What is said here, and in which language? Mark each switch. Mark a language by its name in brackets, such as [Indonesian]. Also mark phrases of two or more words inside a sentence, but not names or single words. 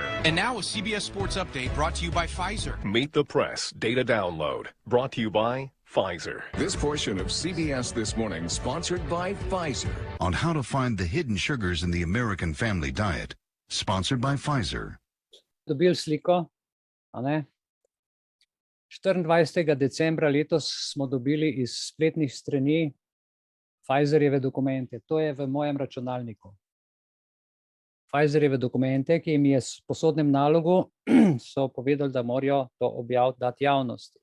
[English] And now a CBS Sports Update brought to you by Pfizer. Meet the Press Data Download brought to you by Pfizer. This portion of CBS This Morning sponsored by Pfizer. On how to find the hidden sugars in the American family diet. Sponsored by Pfizer. [Slovenian] Dobil sliko, a ne? 24. decembra letos smo dobili iz spletnih strani Pfizerjeve dokumente. To je v mojem računalniku. Pfizerjeve dokumente, ki jim je s posodnem nalogu, so povedali, da morajo to objaviti, dati javnosti.